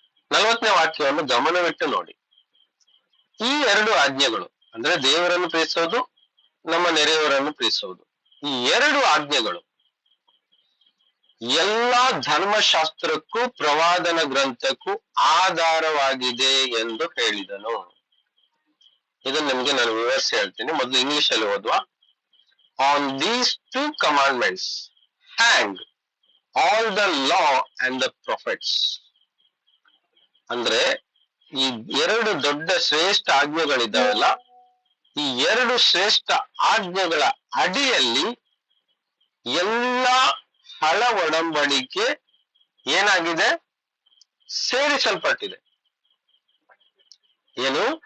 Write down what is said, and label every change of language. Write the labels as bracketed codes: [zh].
[kn] 40ನೇ ವಾಕ್ಯವನ್ನು ಗಮನವಿಟ್ಟು ನೋಡಿ. ಈ 2 ಆಜ್ಞೆಗಳು ಅಂದ್ರೆ ದೇವರನ್ನು ಪ್ರೀತಿಸೋದು, ನಮ್ಮ ನೆರೆಯವರನ್ನು ಪ್ರೀತಿಸುವುದು, ಈ 2 ಆಜ್ಞೆಗಳು ಎಲ್ಲಾ ಧರ್ಮಶಾಸ್ತ್ರಕ್ಕೂ ಪ್ರವಾದನ ಗ್ರಂಥಕ್ಕೂ ಆಧಾರವಾಗಿದೆ ಎಂದು ಹೇಳಿದನು. ಇದನ್ನು ನಿಮ್ಗೆ ನಾನು ವಿವರಿಸಿ ಹೇಳ್ತೀನಿ. ಮೊದಲು ಇಂಗ್ಲಿಷ್ ಅಲ್ಲಿ ಓದುವ. [en] On these 2 commandments hang all the law and the prophets. [kn] ಅಂದ್ರೆ ಈ 2 ದೊಡ್ಡ ಶ್ರೇಷ್ಠ ಆಜ್ಞೆಗಳಿದ್ದಾವಲ್ಲ, ಈ 2 ಶ್ರೇಷ್ಠ ಆಜ್ಞೆಗಳ ಅಡಿಯಲ್ಲಿ ಎಲ್ಲ ಹಳ ಒಡಂಬಡಿಕೆ ಏನಾಗಿದೆ? ಸೇರಿಸಲ್ಪಟ್ಟಿದೆ. ಏನು?